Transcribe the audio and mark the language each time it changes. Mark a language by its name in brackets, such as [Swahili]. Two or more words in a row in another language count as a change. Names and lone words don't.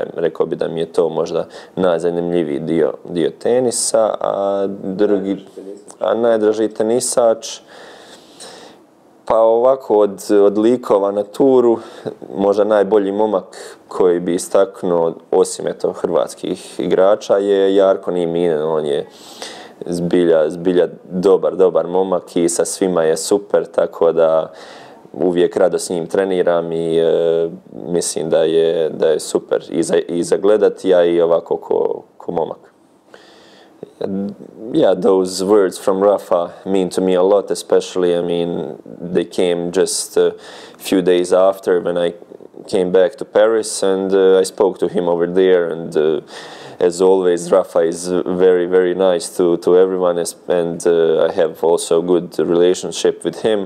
[Croatian] Rekao bi da mi je to možda najzanimljiviji dio tenisa, a najdraži tenisač Pa ovako, od likova na turu, možda najbolji momak koji bi istaknuo, osim eto hrvatskih igrača, je Jarko Nieminen. On je zbilja dobar momak i sa svima je super, tako da uvijek rado s njim treniram i mislim da je super i za gledati, a i ovako ko momak. [English] Yeah, those words from Rafa mean to me a lot, especially, I mean, they came just a few days after when I came back to Paris, and I spoke to him over there, and as always, Rafa is very nice to everyone, and I have also a good relationship with him.